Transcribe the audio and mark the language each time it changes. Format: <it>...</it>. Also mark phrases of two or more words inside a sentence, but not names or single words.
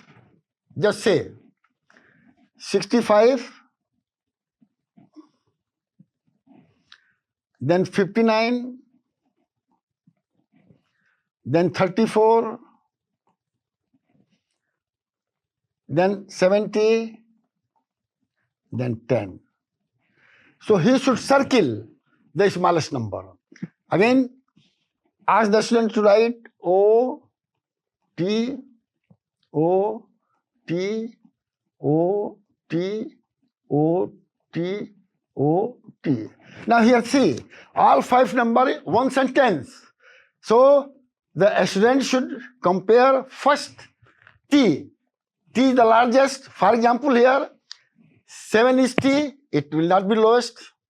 <en>Just say 65, then 59, then 34, then 70, then 10. So he should circle the smallest number. Again, ask the student to write O, T, O, T, O, T, O, T, O, T. Now here see, all 5 numbers, 1s and 10s. So the student should compare first T. T is the largest. For example here, 7 is T, it will not be lowest.</en>